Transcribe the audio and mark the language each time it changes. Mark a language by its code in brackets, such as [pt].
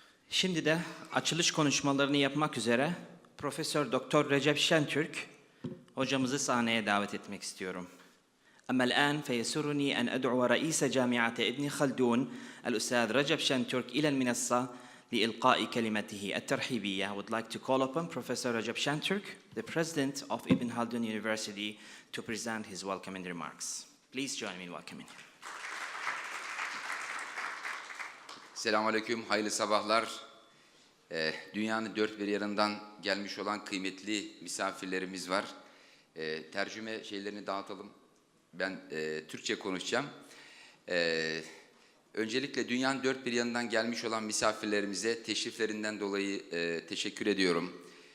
[tr] Şimdi de açılış konuşmalarını yapmak üzere Profesör Doktor Recep Şentürk hocamızı sahneye davet etmek istiyorum. [ar] أما الآن فيسرني أن أدعو رئيس جامعة ابن خلدون الأستاذ رجب شنتürk إلى المنصة لإلقاء كلمته الترحيبية. [en] I would like to call upon Professor Recep Şentürk, the president of Ibn Haldun University, to present his welcoming remarks. Please join me in welcoming him. [tr] Selamünaleyküm, hayırlı sabahlar. Dünyanın dört bir yanından gelmiş olan kıymetli misafirlerimiz var. Tercüme şeylerini dağıtalım. Ben Türkçe konuşacağım. Öncelikle dünyanın dört bir yanından gelmiş olan misafirlerimize teşriflerinden dolayı teşekkür ediyorum.